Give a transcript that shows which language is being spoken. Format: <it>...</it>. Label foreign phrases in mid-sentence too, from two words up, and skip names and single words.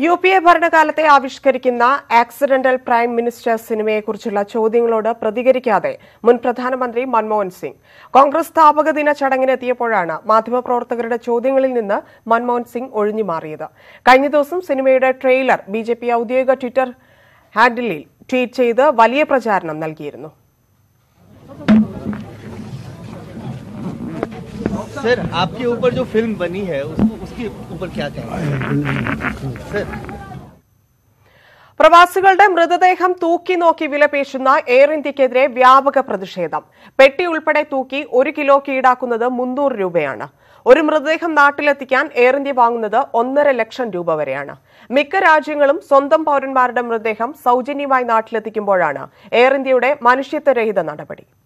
<ml>UPA ഭരണകാലത്തെ ആവിഷ്കരിക്കുന്ന ആക്സിഡന്റൽ പ്രൈം മിനിസ്റ്റർ സിനിമയെക്കുറിച്ചുള്ള ചോദ്യങ്ങളോട് പ്രതികരിക്കാതെ മുൻ പ്രധാനമന്ത്രി മൻമോഹൻ സിംഗ്. കോൺഗ്രസ് സ്ഥാപക ദിന ചടങ്ങിനെത്തിയപ്പോഴാണ് മാധ്യമപ്രവർത്തകരുടെ ചോദ്യങ്ങളിൽ നിന്ന് മൻമോഹൻ സിംഗ് ഒഴിഞ്ഞുമാറിയത്. കഴിഞ്ഞ ദിവസം സിനിമയുടെ ട്രെയിലർ BJP ഔദ്യോഗിക ട്വിറ്റർ ഹാൻഡിലിൽ ട്വീറ്റ് ചെയ്ത് വലിയ പ്രചാരണം നൽകിയിരുന്നു.</ml> <hi>सर, आपके ऊपर जो फिल्म बनी है उसके ऊपर क्या कहेंगे?</hi> <ml>പ്രവാസികളുടെ മൃതദേഹം തൂക്കി നോക്കി വിലപേശുന്ന എയർ ഇന്ത്യക്കെതിരെ വ്യാപക പ്രതിഷേധം. പെട്ടി ഉൾപ്പെടെ തൂക്കി 1 കിലോയ്ക്ക് ഈടാക്കുന്നത് 300 രൂപയാണ്. ഒരു മൃതദേഹം നാട്ടിലെത്തിക്കാൻ എയർ ഇന്ത്യ വാങ്ങുന്നത് 1.5 ലക്ഷം രൂപ വരെയാണ്. മിക്ക രാജ്യങ്ങളും സ്വന്തം പൌരന്മാരുടെ മൃതദേഹം സൌജന്യമായി നാട്ടിലെത്തിക്കുമ്പോഴാണ് എയർ ഇന്ത്യയുടെ മനുഷ്യത്വരഹിത നടപടി.</ml>